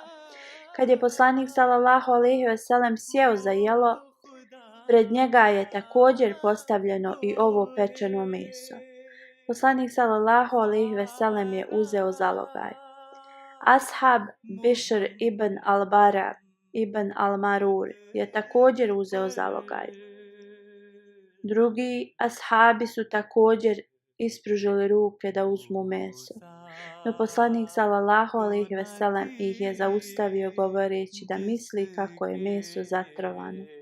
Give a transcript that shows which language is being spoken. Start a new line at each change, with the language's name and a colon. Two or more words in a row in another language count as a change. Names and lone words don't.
Bosnian: Kad je poslanik
Arabic: صلى الله عليه وسلم
Bosnian: sjeo za jelo, pred njega je također postavljeno i ovo pečeno meso. Poslanik
Arabic: صلى الله عليه وسلم
Bosnian: je uzeo zalogaj. Ashab Bišr ibn al-Bara ibn al-Marur je također uzeo zalogaj. Drugi ashabi su također ispružili ruke da uzmu meso. No poslanik
Arabic: صلى الله عليه وسلم
Bosnian: ih je zaustavio govoreći da misli kako je meso zatrovano.